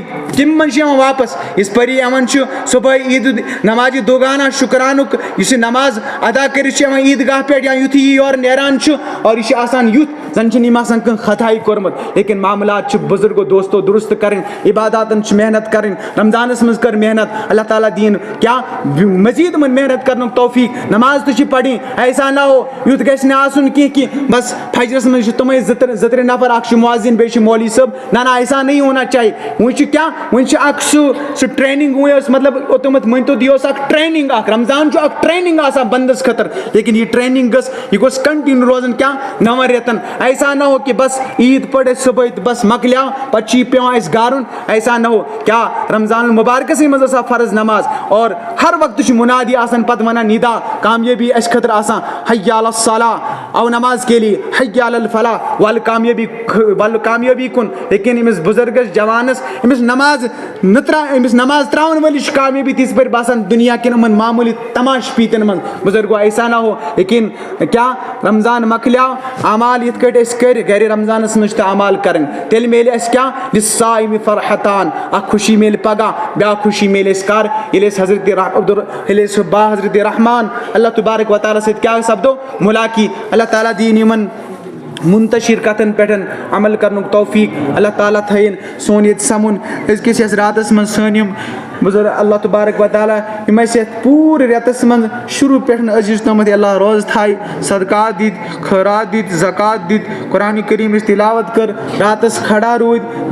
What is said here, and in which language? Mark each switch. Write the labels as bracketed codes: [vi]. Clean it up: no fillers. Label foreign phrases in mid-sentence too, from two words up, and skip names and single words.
[ks] تِم منٛز چھِ یِوان واپس یِتھ پٲری یِوان چھُ صبحٲے عیٖد نمازِ دوگانا شُکرانُک یُس یہِ نماز ادا کٔرِتھ چھِ یِوان عیٖدگاہ پٮ۪ٹھ یا یُتھُے یہِ یورٕ نیران چھُ اور یہِ چھُ آسان یُتھ زن چھِنہٕ یِم آسان کانٛہہ خطاہٕے کوٚرمُت لیکن معاملات چھِ بُزرگو دوستو درست کرٕنۍ عباداتن چھِ محنت کرٕنۍ رمضانس منٛز کٔر محنت اللہ تعالیٰ دِیِن کیا مزیٖد یِمن محنت کرنُک توفیٖق نماز تہِ چھِ پرٕنۍ [ur] ایسا نہ ہو [ks] یُتھ گژھِ نہٕ آسُن کینٛہہ کہِ بس فجرس منٛز چھِ تِمے زٕ ترٛےٚ نفر اکھ چھُ مُعزِن بیٚیہِ چھُ مولوی صٲب [ur] نہ نہ ایسا نہیں ہونا چاہیے [ks] وۄنۍ چھُ کیا وۄنۍ چھُ اکھ سُہ ٹریننگ وۄنۍ ٲس مطلب اوٚتامَتھ مٲنتو یہِ اوس اکھ ٹریننگ اکھ رمضان چھُ اکھ ٹریننگ آسان بندس خٲطرٕ لیکن یہِ ٹریننگ یہِ گوٚژھ کنٹِنیو روزُن کیا 9 رٮ۪تن [ur] ایسا نہ ہو [ks] کہِ بس عیٖد پٔر أسۍ صبحٲے تہٕ بس مۄکلیو پتہٕ چھُ یہِ پیوان اَسہِ گارُن [ur] ایسا نہ ہو [ks] کیا رمضان المبارکسٕے منٛز ٲس فرض نماز اور ہر وقتہٕ چھُ مُنادی آسان پتہٕ ونان نِدا کامیٲبی اَسہِ خٲطرٕ آسان [ar] حی علی الصلاۃ [ks] او [ur] نماز کے لیے [ar] حی علی الفلاح [ks] ول کامیٲبی کُن لیکن أمِس بُزرگس جوانس أمِس نماز تراون وٲلِس چھِ کامیٲبی تِژھ پٲٹھۍ باسان دُنیا کٮ۪ن یِمن معموٗلی تماش پیٖتن منٛز بُزرگو [ur] ایسا نہ ہو [ks] لیکن کیا رمضان مۄکلیو اعمال یِتھ کٲٹھۍ أسۍ کٔرۍ گرِ رمضانس منٛز چھِ اعمال کرٕنۍ تیٚلہِ میلہِ اَسہِ کیا [ar] لِلصائمِ فرحتان [ks] اکھ خوشی میلہِ پگہہ بیاکھ خوشی میلہِ اَسہِ کر ییٚلہِ أسۍ با حضرت رحمان [ar] اللہ تبارک وتعالیٰ [ks] سۭتۍ کیاہ سپدو مُلاقی اللہ تعالیٰ دِیِن یِمن منتشر کتھن پٮ۪ٹھ عمل کرنُک توفیٖق اللہ تعالیٰ تھٲیِن سون ییٚتہِ سمُن أزکِس یتھ راتس منٛز سٲنۍ یِم بزرگ [ar] اللہ تبارک و تعالیٰ [ks] یِم اَسہِ یَتھ پوٗرٕ رٮ۪تَس منٛز شروٗع پٮ۪ٹھ عزیٖز تامَتھ اللہ روزٕ تھایہِ صدقات دِتۍ خٲرات دِتۍ زکات دِتۍ قرآنِ کریٖمٕچ تِلاوت کٔر راتَس کھڑا روٗدۍ